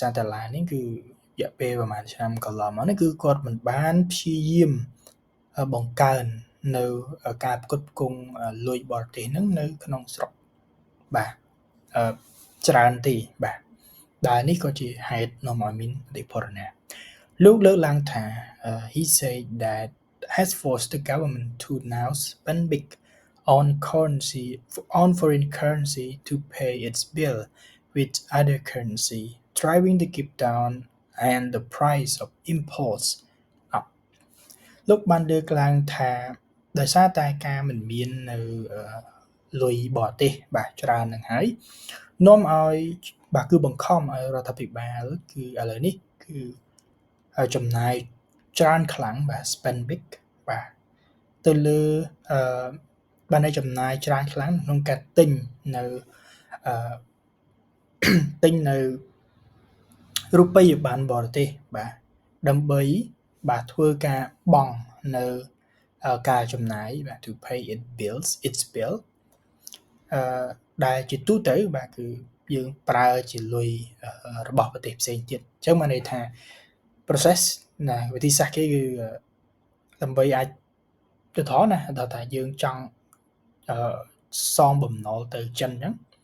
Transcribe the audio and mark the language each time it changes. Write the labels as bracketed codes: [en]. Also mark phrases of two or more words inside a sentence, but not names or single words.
[km] សារតែឡាននេះគឺរយៈពេលប្រហែលឆ្នាំកន្លងមកនេះគឺគាត់មិនបានព្យាយាមបង្កើននៅការផ្គត់ផ្គង់លុយបរទេសហ្នឹងនៅក្នុងស្រុកបាទច្រើនទេបាទដែលនេះក៏ជាហេតុនាំឲ្យមានអតិផរណាលោកលើកឡើងថា [en] he said that has forced the government to now spend big on foreign currency to pay its bill with other currency driving the keep down and the price of imports up [km] លោកបានលើកឡើងថាដោយសារតែការមិនមាននៅលុយបរទេសបាទច្រើននឹងហើយនាំឲ្យបាទគឺបង្ខំឲ្យរដ្ឋាភិបាលគឺឥឡូវនេះគឺចំណាយច្រើនខ្លាំងបាទ [en] spend big [km] បាទទៅលើបានឲ្យចំណាយច្រើនខ្លាំងក្នុងការទិញ នៅរូបិយប័ណ្ណបរទេសបាទដើម្បីបាទធ្វើការបង់នៅការចំណាយបាទ [en] to pay its bill [km] ដែលជាទូទៅបាទគឺយើងប្រើជាលុយរបស់ប្រទេសផ្សេងទៀតអញ្ចឹងបានន័យថា process ណាវិធីសាស្ត្រគេគឺដើម្បីអាចទៅថណាដល់តែយើងចង់សងបំណុលទៅចិនអញ្ចឹង